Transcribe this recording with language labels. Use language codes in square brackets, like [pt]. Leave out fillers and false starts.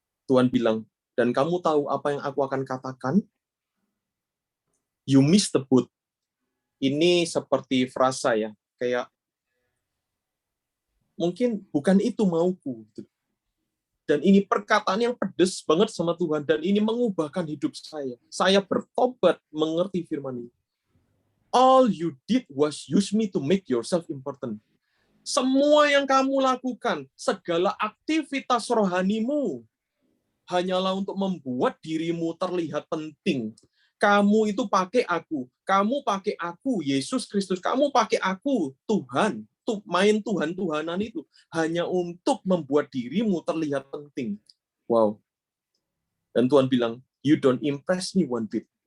[id] Tuhan bilang, dan kamu tahu apa yang aku akan katakan? [en] You miss the boat. [id] Ini seperti frasa ya, kayak mungkin bukan itu mauku. Dan ini perkataan yang pedes banget sama Tuhan, dan ini mengubahkan hidup saya. Saya bertobat mengerti firman ini. [en] All you did was use me to make yourself important. [id] Semua yang kamu lakukan, segala aktivitas rohanimu, hanyalah untuk membuat dirimu terlihat penting. Kamu itu pakai aku, Yesus Kristus, kamu pakai aku, Tuhan, main Tuhan-Tuhanan itu, hanya untuk membuat dirimu terlihat penting. Wow. Dan Tuhan bilang, [en] you don't impress me one bit.